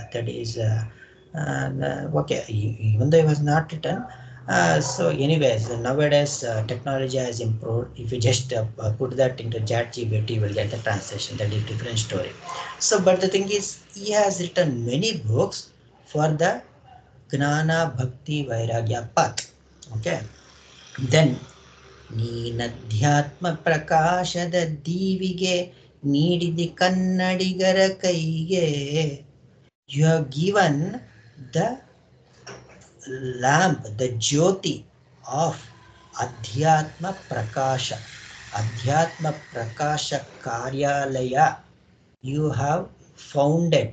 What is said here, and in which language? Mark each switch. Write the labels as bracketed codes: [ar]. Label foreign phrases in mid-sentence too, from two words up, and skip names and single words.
[en] That is okay, even though he was not written. So anyways, nowadays technology has improved. If you just put that into ChatGPT, you will get the translation. That is different story. So but the thing is, he has written many books for the [kn] ಜ್ಞಾನ ಭಕ್ತಿ ವೈರಾಗ್ಯ [en] path. Okay, then [kn] ನೀನಧ್ಯಾತ್ಮ ಪ್ರಕಾಶದ ದೀವಿಗೆ ನೀಡಿದಿ ಕನ್ನಡಿಗರ ಕೈಗೆ. [en] You have given the lamp, the jyoti of Adhyatma Prakasha. Adhyatma Prakasha Karyalaya you have founded.